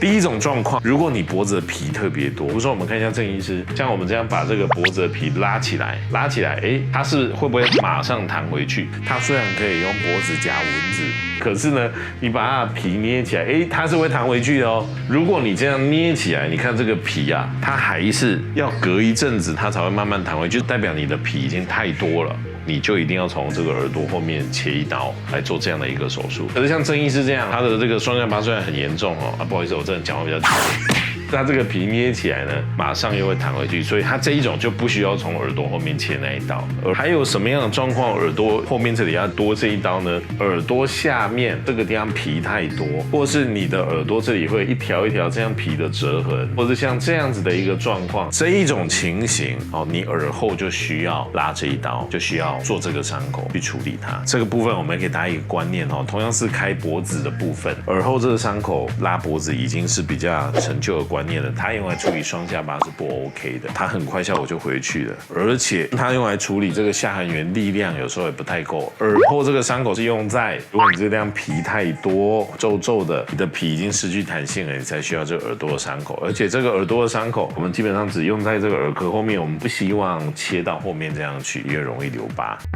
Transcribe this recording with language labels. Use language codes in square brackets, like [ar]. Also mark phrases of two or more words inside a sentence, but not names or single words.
[zh] 第一種狀況，如果你脖子的皮特別多，比如說我們看一下鄭醫師，像我們這樣把這個脖子的皮拉起來，它是会不會馬上彈回去？它雖然可以用脖子夾蚊子，可是呢，你把它的皮捏起來，它是會彈回去的哦。如果你這樣捏起來，你看這個皮啊，它還是要隔一陣子，它才會慢慢彈回去，就代表你的皮已經太多了。你就一定要從這個耳朵後面切一刀來做這樣的一個手術。可是像鄭醫師這樣，他的這個雙下巴雖然很嚴重哦，不好意思，我真的講話比較直。它這個皮捏起來呢，馬上又會彈回去，所以它這一種就不需要從耳朵後面切那一刀。而還有什麼樣的狀況，耳朵後面這裡要多這一刀呢？耳朵下面這個地方皮太多，或是你的耳朵這裡會一條一條這樣皮的折痕，或者像這樣子的一個狀況，這一種情形你耳後就需要拉這一刀，就需要做這個傷口去處理它。這個部分我們給大家一個觀念同樣是開脖子的部分，耳後這個傷口拉脖子已經是比較陳舊的觀念了，它用來處理雙下巴是不 OK 的，它很快效果就回去了，而且它用來處理這個下頜緣力量有時候也不太夠。耳後這個傷口是用在如果你這個地方皮太多皺皺的，你的皮已經失去彈性了，你才需要這個耳朵的傷口。而且這個耳朵的傷口我們基本上只用在這個耳殼後面，我們不希望切到後面這樣去，因為容易留疤。